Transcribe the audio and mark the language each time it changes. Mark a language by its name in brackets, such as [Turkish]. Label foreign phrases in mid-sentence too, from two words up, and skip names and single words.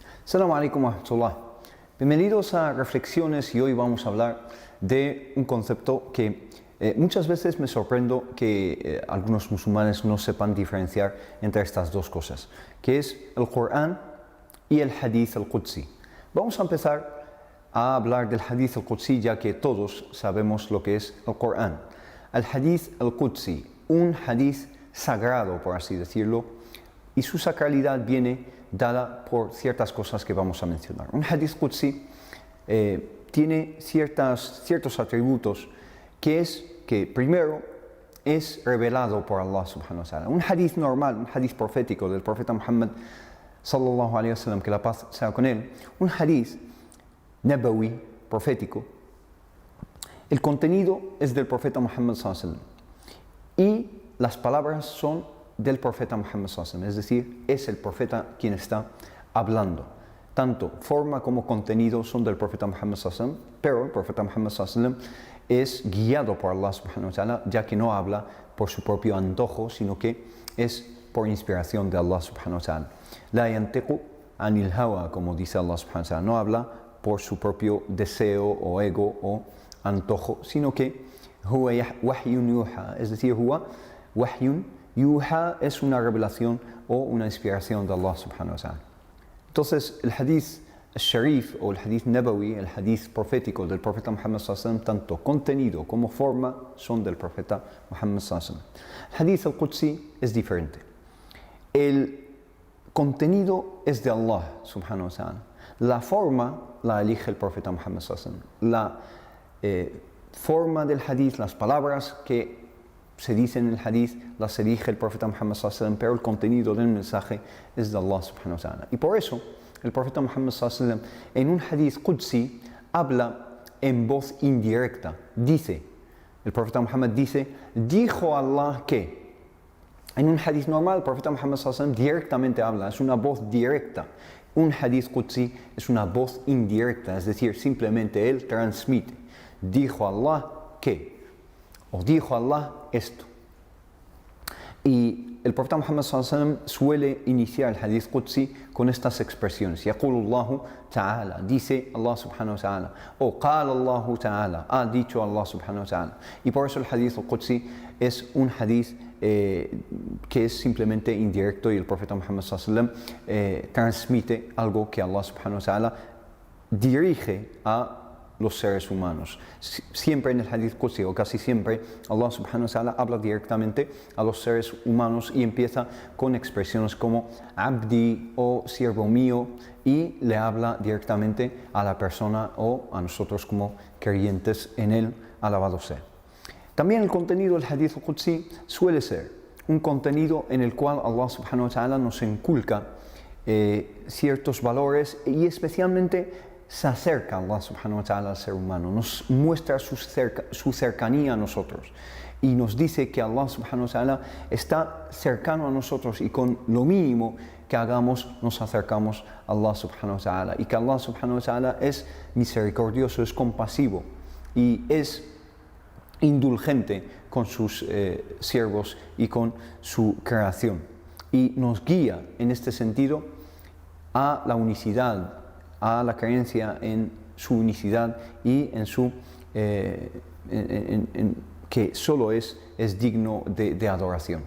[Arabic] السلام عليكم ورحمة الله. [Spanish] Bienvenidos a Reflexiones y hoy vamos a hablar de un concepto que muchas veces me sorprendo que algunos musulmanes no sepan diferenciar entre estas dos cosas, que es el Corán y el [Arabic] حديث القدسي. [Spanish] Vamos a empezar a hablar del [Arabic] حديث القدسي [Spanish] ya que todos sabemos lo que es el Corán. El [Arabic] حديث القدسي, [Spanish] un hadith sagrado por así decirlo, y su sacralidad viene dada por ciertas cosas que vamos a mencionar. Un [Arabic] حديث قدسي [Spanish] tiene ciertos atributos que primero es revelado por Allah [Arabic] سبحانه وتعالى. [Spanish] Un hadith normal, un hadith profético del profeta Muhammad [Arabic] صلى الله عليه وسلم, [Spanish] que la paz sea con él, un [Arabic] حديث نبوي, [Spanish] profético, el contenido es del profeta Muhammad [Arabic] صلى الله عليه وسلم [Spanish] y las palabras son del profeta Muhammad [Arabic] صلى الله عليه وسلم, [Spanish] es decir, es el profeta quien está hablando. Tanto forma como contenido son del profeta Muhammad [Arabic] صلى الله عليه وسلم, [Spanish] pero el profeta Muhammad [Arabic] صلى الله عليه وسلم [Spanish] es guiado por Allah [Arabic] سبحانه وتعالى, [Spanish] ya que no habla por su propio antojo, sino que es por inspiración de Allah [Arabic] سبحانه وتعالى. لا ينطق عن الهوى, [Spanish] como dice Allah [Arabic] سبحانه وتعالى, [Spanish] no habla por su propio deseo o ego o antojo, sino que [Arabic] هو وحي يوحى, [Spanish] es decir, [Arabic] هو وحي يوحى [Spanish] es una revelación o una inspiración de Allah [Arabic] سبحانه وتعالى. [Spanish] Entonces, el [Arabic] حديث شريف [Spanish] o el [Arabic] حديث نبوي, [Spanish] el hadith profético del profeta Muhammad [Arabic] صلى الله عليه وسلم, [Spanish] tanto contenido como forma son del profeta Muhammad [Arabic] صلى الله عليه وسلم. [Spanish] El [Arabic] حديث القدسي [Spanish] es diferente. El contenido es de Allah [Arabic] سبحانه وتعالى. [Spanish] La forma la elige el profeta Muhammad [Arabic] صلى الله عليه وسلم. [Spanish] La forma del hadith, las palabras que se dice en el hadith, las elige el profeta Muhammad [Arabic] صلى الله عليه وسلم, [Spanish] pero el contenido del mensaje es de Allah [Arabic] سبحانه وتعالى. [Spanish] Y por eso, el profeta Muhammad [Arabic] صلى الله عليه وسلم, [Spanish] en un [Arabic] حديث قدسي, [Spanish] habla en voz indirecta. Dice, el profeta Muhammad dice, dijo Allah que. En un hadith normal, el profeta Muhammad [Arabic] صلى الله عليه وسلم [Spanish] directamente habla, es una voz directa. Un [Arabic] حديث قدسي [Spanish] es una voz indirecta, es decir, simplemente él transmite. Dijo Allah que. O dijo Allah esto. Y el profeta Muhammad [Arabic] صلى الله عليه وسلم [Spanish] suele iniciar el [Arabic] حديث قدسي [Spanish] con estas expresiones. [Arabic] يقول الله تعالى, [Spanish] dice Allah [Arabic] سبحانه وتعالى. O قال الله تعالى, [Spanish] ha dicho Allah [Arabic] سبحانه وتعالى. [Spanish] Y por eso el [Arabic] حديث قدسي [Spanish] es un hadith que es simplemente indirecto y el profeta Muhammad [Arabic] صلى الله عليه وسلم [Spanish] transmite algo que Allah [Arabic] سبحانه وتعالى [Spanish] dirige a los seres humanos. Siempre en el [Arabic] حديث قدسي, [Spanish] o casi siempre, Allah [Arabic] سبحانه وتعالى [Spanish] habla directamente a los seres humanos y empieza con expresiones como abdi o siervo mío y le habla directamente a la persona o a nosotros como creyentes en él, alabado sea. También el contenido del [Arabic] حديث قدسي [Spanish] suele ser un contenido en el cual Allah [Arabic] سبحانه وتعالى [Spanish] nos inculca ciertos valores y especialmente se acerca a Allah [Arabic] سبحانه وتعالى [Spanish] al ser humano, nos muestra su cercanía a nosotros y nos dice que Allah [Arabic] سبحانه وتعالى [Spanish] está cercano a nosotros y con lo mínimo que hagamos nos acercamos a Allah subhanahu [Arabic] وتعالى [Spanish] y que Allah [Arabic] سبحانه وتعالى [Spanish] es misericordioso, es compasivo y es indulgente con sus siervos y con su creación y nos guía en este sentido a la unicidad, a la creencia en su unicidad y en su que solo es digno de adoración.